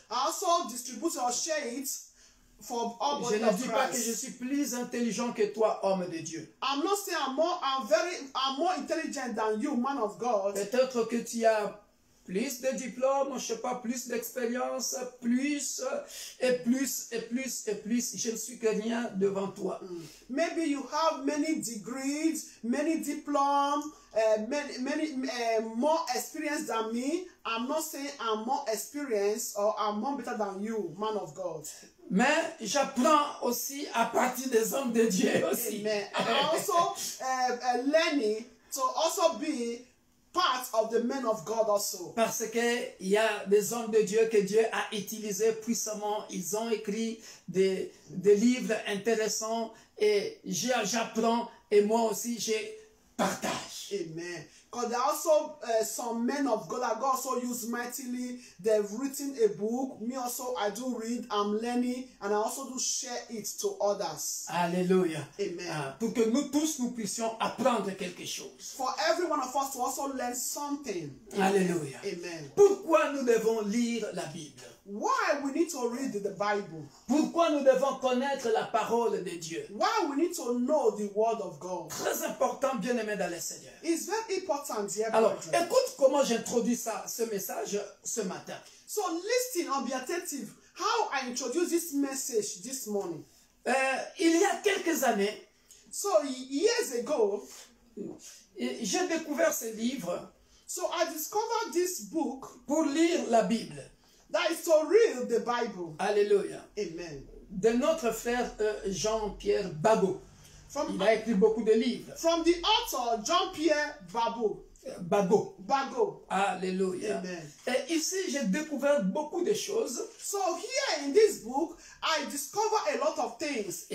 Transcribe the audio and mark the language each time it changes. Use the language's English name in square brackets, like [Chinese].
[English] I also distribute or share it for all [French] Je [English] body [French] ne [English] of [French] dis pas que je [English] Christ. [French] suis plus intelligent que toi, homme de Dieu. [English] I'm not saying I'm more intelligent than you, man of God. [French] Peut-être que tu as plus de diplômes, je sais pas, plus d'expérience, plus et plus et plus et plus. Je ne suis que rien devant toi. [English] Maybe you have many degrees, many diplomas, many more experience than me. I'm not saying I'm more experienced or I'm more better than you, man of God. [French] Mais j'apprends aussi à partir des hommes de Dieu aussi. [English] Amen. I'm also learning to also be part of the men of God also. [French] Parce qu'il y a des hommes de Dieu que Dieu a utilisés puissamment. Ils ont écrit des livres intéressants et j'apprends et moi aussi je partage. [English] Amen. Because there are also some men of God that God also used mightily. They've written a book. Me also, I do read. I'm learning, and I also do share it to others. [French] Alléluia. [English] Amen. [French] Pour que nous tous nous puissions apprendre quelque chose. [English] For every one of us to also learn something. [French] Alléluia. [English] Amen. [French] Pourquoi nous devons lire la Bible? [English] Why we need to read the Bible? [French] Pourquoi nous devons connaître la parole de Dieu? [English] Why we need to know the Word of God? [French] Très important, bien-aimé dans le Seigneur. [English] It's very important, dear [French] Alors, [English] brethren. [French] écoute comment j'introduis ce message ce matin. [English] So listen and be attentive how I introduced this message this morning. [French] Il y a quelques années, [English] So years ago, [French] j'ai découvert ce livre [English] so I discovered this book [French] pour lire la Bible. [English] that is to read the Bible. [French] Alléluia. [English] Amen. [French] De notre frère Jean-Pierre Bagot. [English] From, Il a écrit beaucoup de livres. from the author Jean-Pierre Bagot. [French] Bagot. Alléluia. [English] Amen. [French] Et ici, j'ai découvert beaucoup de choses. [English] So here in this book, I discover a lot of things,